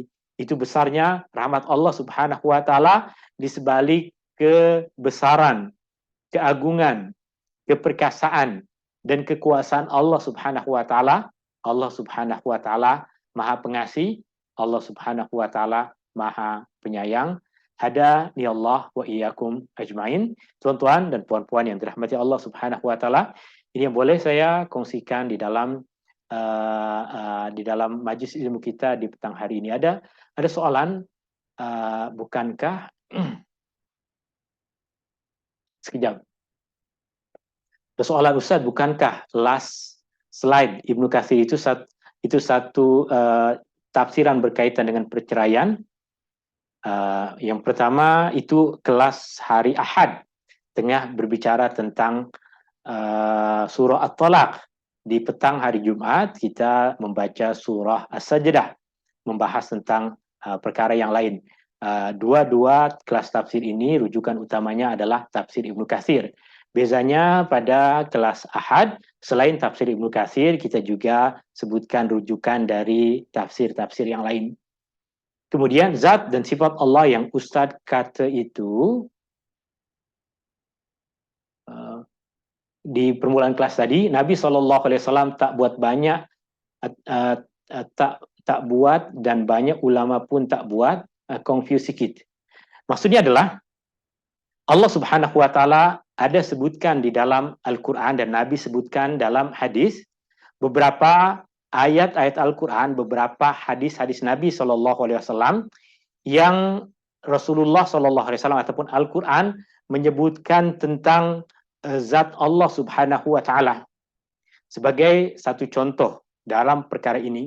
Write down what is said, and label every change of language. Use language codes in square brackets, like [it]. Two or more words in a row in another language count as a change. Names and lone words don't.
[ms] Itu besarnya rahmat Allah [ar] سبحانه وتعالى [ms] di sebalik kebesaran, keagungan, keperkasaan dan kekuasaan Allah [ar] سبحانه وتعالى. [ms] Allah [ar] سبحانه وتعالى [ms] Maha Pengasih, Allah [ar] سبحانه وتعالى [ms] Maha Penyayang. [ar] هداني الله وإياكم أجمعين. [ms] Tuan-tuan dan puan-puan yang dirahmati Allah [ar] سبحانه وتعالى, [ms] ini yang boleh saya kongsikan di dalam majlis ilmu kita di petang hari ini. Ada soalan, bukankah sekejap. Ada soalan, Ustaz, bukankah last slide Ibnu Katsir itu satu tafsiran berkaitan dengan perceraian? Yang pertama itu kelas hari Ahad, tengah berbicara tentang surah At-Talaq. Di petang hari Jumat kita membaca surah As-Sajdah, membahas tentang perkara yang lain. Dua kelas tafsir ini rujukan utamanya adalah tafsir Ibnu Katsir. Bezanya pada kelas Ahad, selain tafsir Ibnu Katsir, kita juga sebutkan rujukan dari tafsir-tafsir yang lain. Kemudian zat dan sifat Allah yang Ustadz kata itu di permulaan kelas tadi, Nabi SAW tak buat banyak, tak buat, dan banyak ulama pun tak buat, confuse sikit. Maksudnya adalah Allah [ar] سبحانه وتعالى [ms] ada sebutkan di dalam Al-Qur'an dan Nabi sebutkan dalam hadis, beberapa ayat-ayat Al-Quran, beberapa hadis-hadis Nabi SAW yang Rasulullah SAW ataupun Al-Quran menyebutkan tentang zat Allah [ar] سبحانه وتعالى [ms] sebagai satu contoh dalam perkara ini.